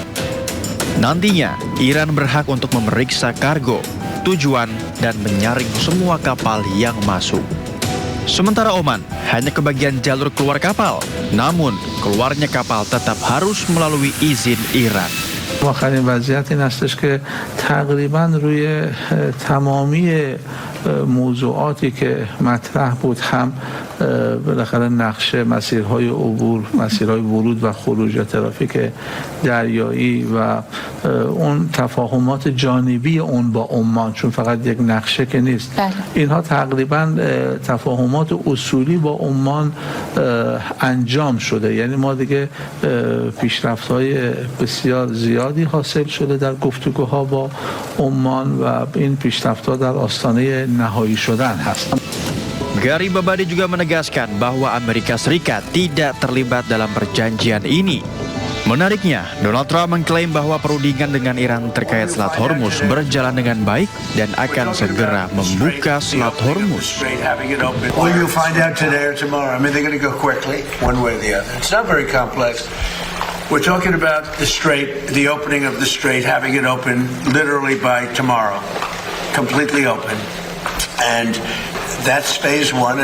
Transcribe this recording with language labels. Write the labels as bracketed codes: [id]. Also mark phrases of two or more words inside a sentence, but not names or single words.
[id] Nantinya, Iran berhak untuk memeriksa kargo, tujuan, dan menyaring semua kapal yang masuk. Sementara Oman hanya kebagian jalur keluar kapal, namun keluarnya kapal tetap harus melalui izin Iran. [fa] آخرین وضعیت این هستش که تقریبا روی تمامی موضوعاتی که مطرح بود هم بالاخره نقشه مسیرهای عبور، مسیرهای ورود و خروج یا ترافیک دریایی و اون تفاهمات جانبی اون با عمان، چون فقط یک نقشه که نیست، اینها تقریبا تفاهمات اصولی با عمان انجام شده. یعنی ما دیگه پیشرفت‌های بسیار زیادی حاصل شده در گفتگوها با عمان و این پیشرفت‌ها در آستانه نهایی شدن هست. [id] Garibabadi juga menegaskan bahwa Amerika Serikat tidak terlibat dalam perjanjian ini. Menariknya, Donald Trump mengklaim bahwa perundingan dengan Iran terkait Selat Hormuz berjalan dengan baik dan akan segera membuka Selat Hormuz. [en] Well, you'll find out today or tomorrow. I mean, they're going to go quickly, one way or the other. It's not very complex. We're talking about the strait, the opening of the strait, having it open literally by tomorrow, completely open. And that's phase one.